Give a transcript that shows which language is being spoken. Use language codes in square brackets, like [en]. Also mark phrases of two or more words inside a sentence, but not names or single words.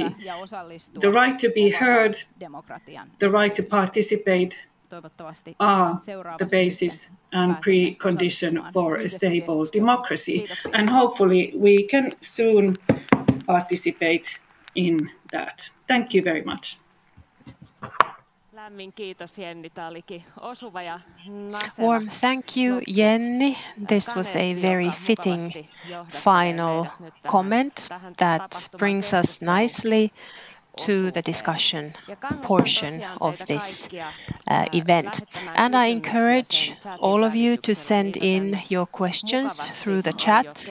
[en] The right to be heard, the right to participate, are the basis and precondition for a stable democracy. And hopefully we can soon participate in that. Thank you very much. [fi] Lämmin kiitos Jenni, tämä olikin osuva ja naseva. [en] Warm thank you, Jenni. This was a very fitting final comment that brings us nicely to the discussion portion of this event. And I encourage all of you to send in your questions through the chat.